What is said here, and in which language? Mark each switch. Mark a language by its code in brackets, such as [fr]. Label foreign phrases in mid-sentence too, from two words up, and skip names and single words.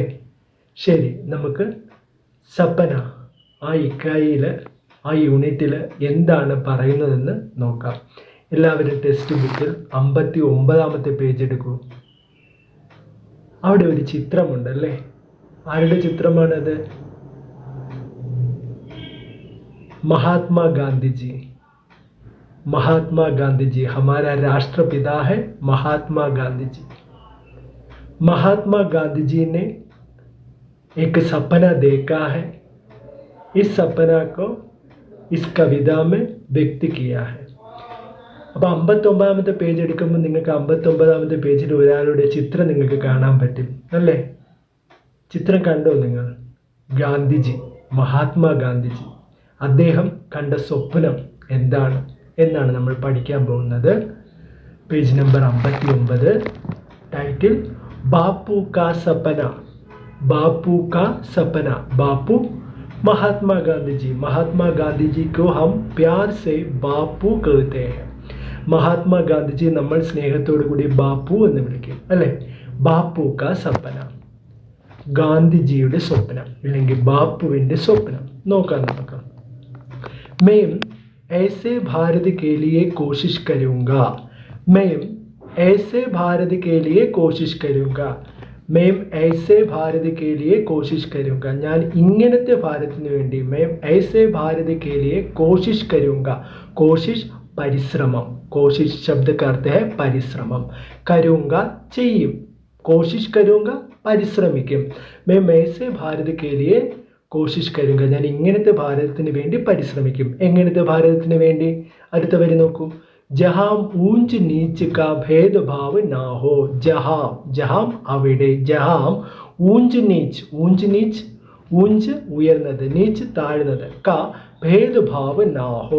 [ml] ശരി, നമുക്ക് സപ്പന ആ ഇക്കായിയിൽ ആ യൂണിറ്റിൽ എന്താണ് പറയുന്നതെന്ന് നോക്കാം. എല്ലാവരും ടെക്സ്റ്റ് ബുക്കിൽ 59ാമത്തെ പേജ് എടുക്കൂ. അവിടെ ഒരു ചിത്രമുണ്ടല്ലേ? ആരുടെ ചിത്രമാണത്? [hi] महात्मा गांधी जी हमारा राष्ट्रपिता है. महात्मा गांधी जी. महात्मा गांधी जी ने एक सपना देखा है. इस सपना को इस कविता में व्यक्त किया है. [ml] അപ്പോൾ 59ാമത്തെ പേജ് എടുക്കുമ്പോൾ നിങ്ങൾക്ക് 59ാമത്തെ പേജിൽ ഒരാളുടെ ചിത്രം നിങ്ങൾക്ക് കാണാൻ പറ്റും അല്ലേ? ചിത്രം കണ്ടോ നിങ്ങൾ? ഗാന്ധിജി, മഹാത്മാ ഗാന്ധിജി, അദ്ദേഹം കണ്ട സ്വപ്നം എന്താണ് എന്നാണ് നമ്മൾ പഠിക്കാൻ പോകുന്നത്. പേജ് നമ്പർ 59, [hi] टाइटल बापू का सपना. बापू का सपना. बापू महात्मा गांधी जी. महात्मा गांधी जी को हम प्यार से बापू कहते हैं. [ml] മഹാത്മാ ഗാന്ധിജി നമ്മൾ സ്നേഹത്തോടു കൂടി ബാപ്പു എന്ന് വിളിക്കും അല്ലേ? [hi] बापू का सपना, [ml] ഗാന്ധിജിയുടെ സ്വപ്നം അല്ലെങ്കിൽ ബാപ്പുവിൻ്റെ സ്വപ്നം നോക്കാം നമുക്ക്. [hi] मैं ऐसे भारत के लिए कोशिश करूँगा. मैं ऐसे भारत के लिए कोशिश करूँगा. मैं ऐसे भारत के लिए कोशिश करूँगा. [ml] ഞാൻ ഇങ്ങനത്തെ ഭാരതത്തിന് വേണ്ടി [hi] मैं ऐसे भारत के लिए कोशिश करूँगा. कोशिश പരിശ്രമം. कोशिश शब्द का अर्थ है പരിശ്രമം. [ml] കരൂങ്ക ചെയ്യും. [hi] कोशिश करूँगा [ml] പരിശ്രമിക്കും. [hi] मैं ऐसे भारत के लिए कोशिश करूँगा. [ml] ഞാൻ ഇങ്ങനത്തെ ഭാരതത്തിന് വേണ്ടി പരിശ്രമിക്കും. എങ്ങനത്തെ ഭാരതത്തിന് വേണ്ടി? അടുത്ത വരി നോക്കൂ. [hi] जहाँ ऊँच नीच का भेदभाव न हो. जहाँ, जहाँ അവിടെ. जहाँ ऊँच नीच. ऊँच नीच, ऊँच ഉയർന്നത്, നീച്ച് താഴ്ന്നത്, का भेदभाव न हो.